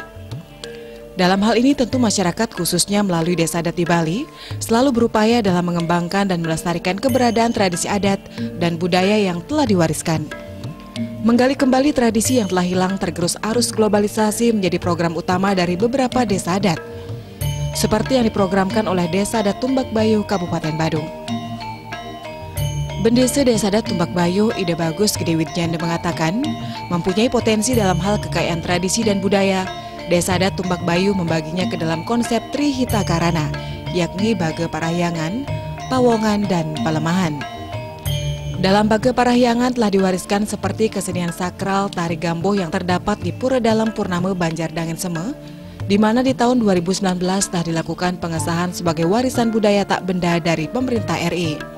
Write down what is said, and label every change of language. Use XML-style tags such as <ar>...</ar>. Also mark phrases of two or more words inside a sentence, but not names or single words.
<id>Dalam hal ini tentu masyarakat khususnya melalui desa adat di Bali selalu berupaya dalam mengembangkan dan melestarikan keberadaan tradisi adat dan budaya yang telah diwariskan. Menggali kembali tradisi yang telah hilang tergerus arus globalisasi menjadi program utama dari beberapa desa adat, seperti yang diprogramkan oleh Desa Adat Tumbak Bayu, Kabupaten Badung. Bendesa Desa Adat Tumbak Bayu, Ide Bagus Gede Widjanda mengatakan, mempunyai potensi dalam hal kekayaan tradisi dan budaya. Desa Adat Tumbak Bayu membaginya ke dalam konsep Trihita Karana, yakni Bage Parahyangan, Pawongan, dan Pelemahan. Dalam Bage Parahyangan telah diwariskan seperti kesenian sakral tari gamboh yang terdapat di Pura Dalam Purnama Banjar Dangen Seme, di mana di tahun 2019 telah dilakukan pengesahan sebagai warisan budaya tak benda dari pemerintah RI.</id>